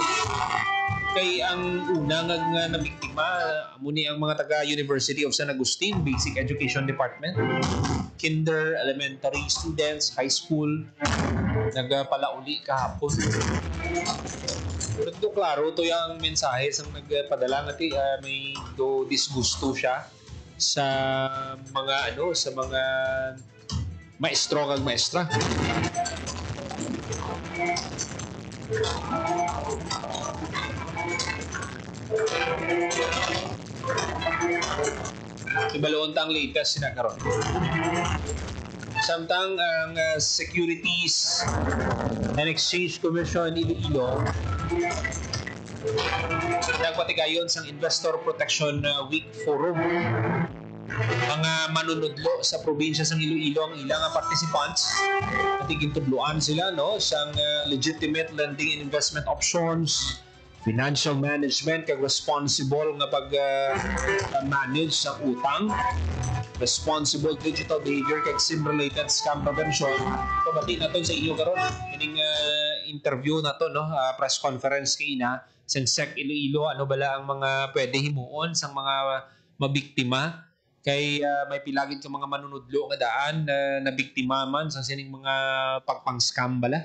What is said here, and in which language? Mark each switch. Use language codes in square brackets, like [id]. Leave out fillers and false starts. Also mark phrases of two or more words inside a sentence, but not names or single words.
[hil] Kay ang una nga nabiktima muni ang mga taga University of San Agustin Basic Education Department, kinder, [en] elementary students, high school, [hil] nagpalauli kahapon. Pero ito klaro, ito yung mensahe sa nagpadala natin, may disgusto siya sa mga sa mga maestro kag maestra. Ibaloon tang latest sinakaroon. Samtang ang Securities and Exchange Commission Iloilo nagpatigayon sang Investor Protection Week Forum. Mga manunudlo sa probinsya sang Iloilo ang ilang participants at igintudloan sila, no, sang [en] legitimate lending and investment options, financial management [hil] kag responsible nga pag-manage sa utang, [en] responsible digital behavior [hil] kag [en] SIM-related scam prevention. [hil] Pabati naton sa inyo karon ining interview nato, no, [en] press conference [hil] kay ina Sensec Iloilo, ano bala ang mga pwede himuon sang mga mabiktima kay may pilagid ka mga manunudlo nga daan na biktima man sa sining mga pagpang-scam bala.